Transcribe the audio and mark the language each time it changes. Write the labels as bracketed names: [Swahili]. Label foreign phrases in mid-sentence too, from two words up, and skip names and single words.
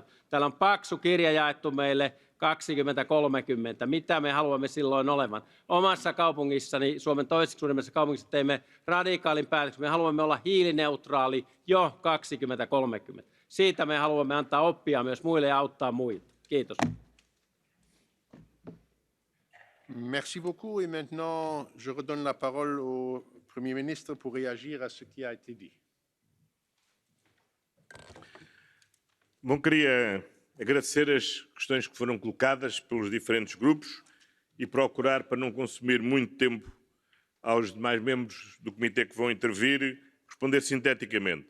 [Finnish] Täällä on paksu kirja jaettu meille 2030. Mitä me haluamme silloin olevan? Omassa kaupungissani, Suomen toiseksi suurimmassa kaupungissa, teimme radikaalin päätöksen. Me haluamme olla hiilineutraali jo 2030. Siitä me haluamme antaa oppia myös muille ja auttaa muita. Kiitos. [French] Merci beaucoup. Et maintenant, je redonne la parole au Premier ministre pour réagir à ce qui a été dit. [Portuguese] Bom, queria agradecer as questões que foram colocadas pelos diferentes grupos e procurar, para não consumir muito tempo aos demais membros do comitê que vão intervir, responder sinteticamente.